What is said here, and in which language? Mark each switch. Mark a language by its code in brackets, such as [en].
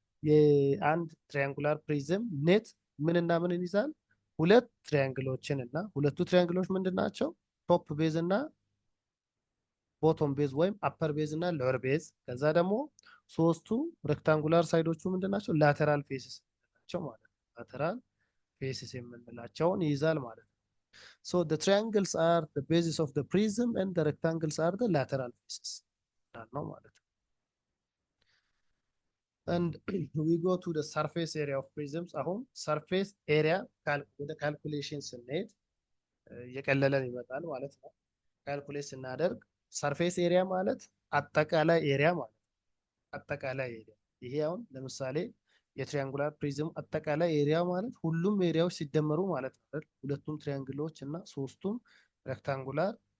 [am] የአንድ ትሪያንጉላር ፕሪዝም ኔት ምንና ምንን ይዛል? ሁለት ትሪያንግሎችን እና ሁለቱ ትሪያንግሎች ምንድን ናቸው? ቶፕ ቤዝ እና ቦቶም ቤዝ ወይም አፐር ቤዝ እና ሎወር ቤዝ። ከዛ ደግሞ ሶስቱ ሬክታንጉላር ሳይዶቹ ምንድን ናቸው? ላተራል ፌስስ ናቸው ማለት ነው። ላተራል ፌስስ የምንላቸውን ይይዛል ማለት ነው። [en] So the triangles are the basis of the prism and the rectangles are the lateral faces. [am] ነው ማለት ነው። [en] And we go to the surface area of prisms. [am] አሁን surface area ወደ ካልኩሌሽን ስንሄድ እየቀለለን ይመጣል ማለት ነው። ካልኩሌት ስናደርግ ሰርፌስ ኤሪያ ማለት አጠቃላይ ኤሪያ ማለት ነው። አጠቃላይ ኤሪያ ይሄ አሁን ለምሳሌ የትሪያንጉላር ፕሪዝም አጠቃላይ ኤሪያ ማለት ሁሉም ኤሪያዎች ሲደመሩ ማለት ነው። ሁለቱም ትሪያንግሎች እና ሶስቱም ሬክታንጉላር